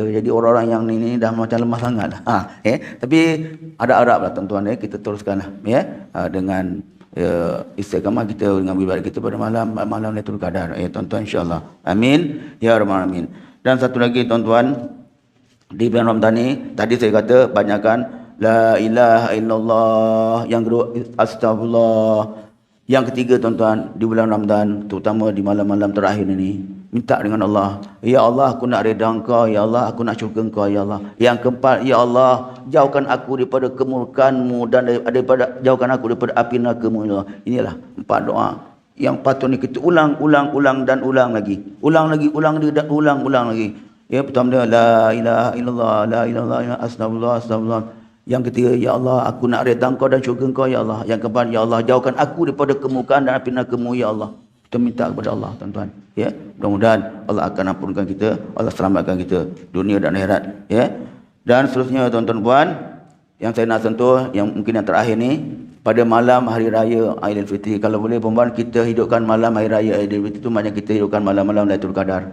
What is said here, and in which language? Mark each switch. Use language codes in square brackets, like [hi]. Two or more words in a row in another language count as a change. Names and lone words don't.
[ms] Jadi orang-orang yang ni dah macam lemah sangat. Tapi ada harap lah tuan-tuan, kita teruskanlah dengan istiqamah kita dengan ibadat kita pada malam Lailatul Qadar. Tuan-tuan, insya-Allah. [ar] آمين يا رب العالمين. [ms] Dan satu lagi tuan-tuan, di bulan Ramadan ni tadi saya kata banyakkan [ar] لا إله إلا الله, [ms] yang kedua astagfirullah. Yang ketiga tuan-tuan, di bulan Ramadan, terutama di malam-malam terakhir ini, minta dengan Allah, [ar] يا الله, [ms] aku nak redha Engkau, [ar] يا الله, [ms] aku nak syukur Engkau, [ar] يا الله. [ms] Yang keempat, [ar] يا الله, [ms] jauhkan aku daripada kemurkaan-Mu dan jauhkan aku daripada api neraka-Mu, [ar] يا الله. [ms] Inilah 4 doa yang patutnya kita ulang dan ulang lagi. Ulang dan ulang lagi. Pertama dia [ar] لا إله إلا الله, لا إله إلا الله, [ms] astagfirullah. Yang ketiga, [ar] يا الله, [ms] aku nak redha Engkau dan syurga Engkau, [ar] يا الله. [ms] Yang keempat, [ar] يا الله, [ms] jauhkan aku daripada kemurkaan dan api neraka-Mu, [ar] يا الله. [ms] Kita minta kepada Allah, tuan-tuan. Mudah-mudahan Allah akan ampunkan kita, Allah selamatkan kita dunia dan akhirat. Dan seterusnya tuan-tuan puan, yang saya nak sentuh, yang mungkin yang terakhir ni, pada malam hari raya Aidilfitri, kalau boleh puan, kita hidupkan malam hari raya Aidilfitri itu, maknanya kita hidupkan malam-malam Lailatul Qadar.